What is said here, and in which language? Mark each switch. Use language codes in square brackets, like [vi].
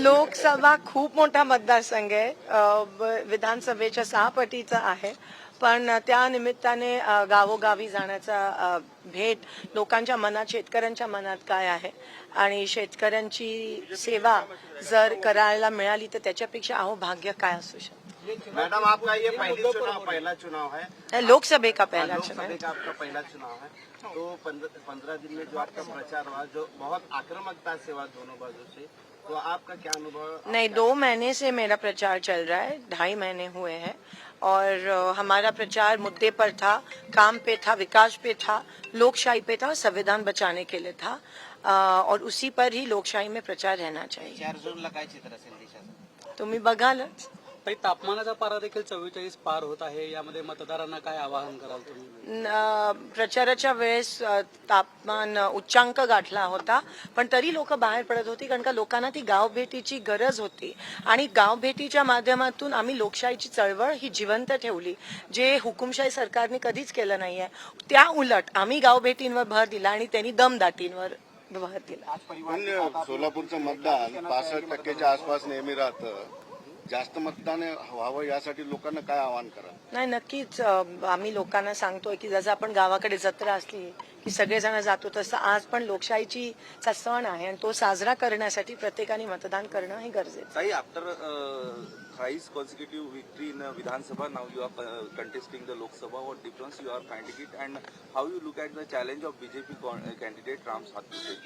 [mr] लोकसभा खूप मोठा मतदारसंघ आहे, विधानसभेच्या 6 पटीचा आहे, पण त्या निमित्ताने गावोगावी जाण्याचा भेट लोकांच्या मनात, शेतकऱ्यांच्या मनात काय आहे आणि शेतकऱ्यांची सेवा जर करायला मिळाली तर त्याच्यापेक्षा भाग्य काय असू शकतं. [hi] मैडम, आपका ये पहला चुनाव है, लोकसभा का पहला चुनाव लोकसभा का आपका पहला चुनाव है, तो 15 दिन में जो आपका प्रचार हुआ, जो बहुत आक्रामकता से हुआ दोनों बाजू से, तो आपका क्या अनुभव? नहीं, 2 महीने से मेरा प्रचार चल रहा है, 2.5 महीने हुए हैं और हमारा प्रचार मुद्दे पर था, काम पे था, विकास पे था, लोकशाही पे था, संविधान बचाने के लिए था और उसी पर ही लोकशाही में प्रचार रहना चाहिए. [mr] 4 जूनला काय चित्र असेल देशाचं? तुम्ही बघालच. ताई, तापमानाचा पारा देखील 44 पार होत आहे. यामध्ये मतदारांना काय आवाहन कराल तुम्ही? प्रचाराच्या वेळेस तापमान उच्चांक गाठला होता, पण तरी लोक बाहेर पडत होती कारण का लोकांना ती गावभेटीची गरज होती आणि गावभेटीच्या माध्यमातून आम्ही लोकशाहीची चळवळ ही जिवंत ठेवली, जे हुकुमशाही सरकारने कधीच केलं नाहीये. त्या उलट आम्ही गावभेटींवर भर दिला आणि त्यांनी दमदाटींवर भर दिला. सोलापूरचं मतदान 65% आसपास नेहमी राहतं, जास्त मतदान व्हावं यासाठी लोकांना काय आवाहन करा? नाही, नक्कीच आम्ही लोकांना सांगतोय की जसं आपण गावाकडे जत्रा असली की सगळेजण जातो, तसं आज पण लोकशाहीचा सण आहे आणि तो साजरा करण्यासाठी प्रत्येकाने मतदान करणं हे गरजेचं आहे. [en] After thrice consecutive victory in Vidhan Sabha, now you are contesting the Lok Sabha. What difference you are finding it, and how you look at the challenge of BJP candidate Ram Sathpute?